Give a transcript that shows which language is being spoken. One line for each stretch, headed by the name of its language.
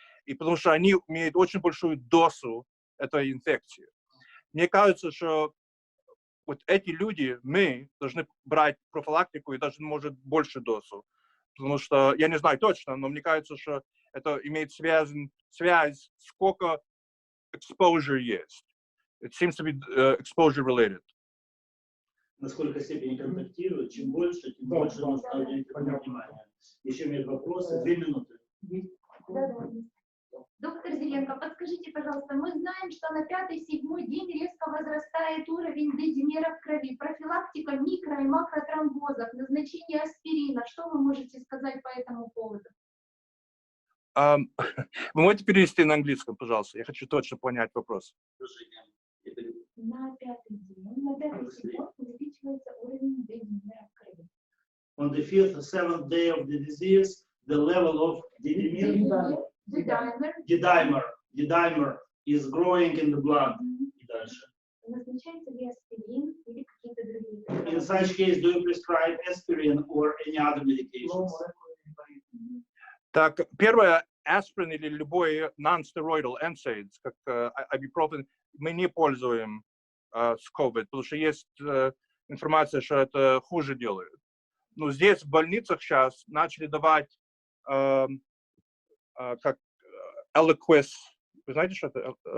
Russian: И потому что они имеют очень большую дозу этой инфекции. Мне кажется, что вот эти люди, мы должны брать профилактику и даже, может, больше дозу. Потому что, я не знаю точно, но мне кажется, что это имеет связь, сколько exposure есть.
English: It seems to be exposure related.
Russian: Насколько степени контактируют, чем больше, тем больше нужно уделить внимание. Еще имеют вопросы? 2 минуты. Да. Доктор Зеленко, подскажите, пожалуйста, мы знаем, что на 5-7 день резко возрастает уровень D-димера в крови, профилактика микро- и макротромбозов, назначение аспирина. Что вы можете сказать по этому поводу? Вы можете перевести на английском, пожалуйста? Я хочу точно понять вопрос. На 5-й день, на 5-й день увеличивается уровень D-димера в крови.
English: On the 5th or 7th day of the disease, the level of D-dimer is growing in the blood.
Russian: И дальше. Назначается ли аспирин или какие-то другие?
English: In such case, do you prescribe aspirin or any other medications?
Russian: Так, первое, аспирин или любой non-steroidal NSAIDs, как ibuprofen, мы не пользуем с COVID, потому что есть информация, что это хуже делает. Но здесь в больницах сейчас начали давать как Eliquis, вы знаете, что это?